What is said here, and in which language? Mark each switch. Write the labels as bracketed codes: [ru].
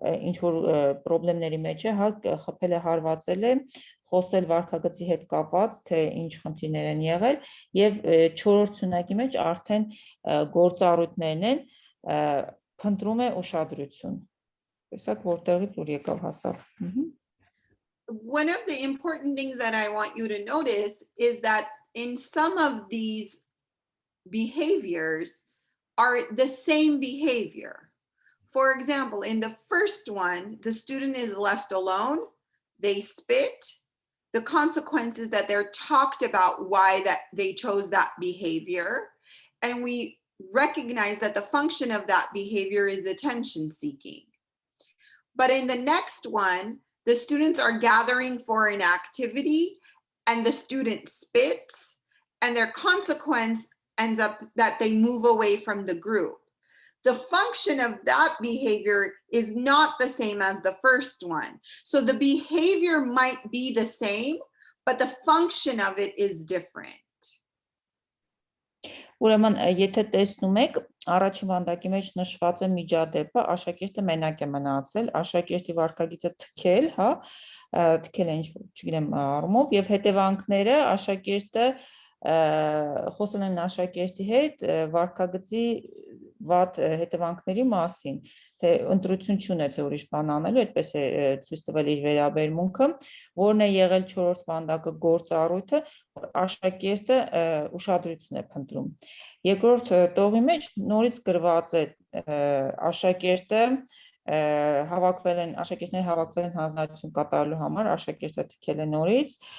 [hy] ինչ որ խնդիրների մեջ է, խփել է, հարվածել է, խոսել վարքագծի հետ կապված, թե ինչ խնդիրներ են եղել, եւ չորրորդ սյունակի մեջ արդեն գործառույթներն են, փնտրում է ուշադրություն։ Տեսակ որտեղից ուր եկավ հասավ։ [en] One of the important things that I want you to notice is that in some of these behaviors are the same behavior. For example, in the first one, the student is left alone, they spit. The consequence is that they're talked about why that they chose that behavior. And we recognize that the function of that behavior is attention seeking. But in the next one, the students are gathering for an activity and the student spits, and their consequence ends up that they move away from the group. The function of that behavior is not the same as the first one. So the behavior might be the same, but the function of it is different. [hy] Ուրեմն, եթե տեսնում եք, առաջին վանդակի մեջ նշված է միջադեպը, աշակերտը մենակ է մնացել, աշակերտի վարքագիծը թքել, հա, թքել է ինչ-որ, չգիտեմ, առումով, եւ հետևանքները աշակերտը խոսել են աշակերտի հետ վարքագծի վատ հետևանքների մասին, թե ընտրություն չունեցել ուրիշ բան անելու, այդպես է ցույց տվել իր վերաբերմունքը, որն է եղել 4-րդ վանդակը գործառույթը, որ աշակերտը ուշադրություն է փնտրում։ Երկրորդ տողի մեջ նորից գրված է աշակերտը աշակերտները հավաքվել են հանձնարարություն կատարելու համար, աշակերտը թքել է նորից,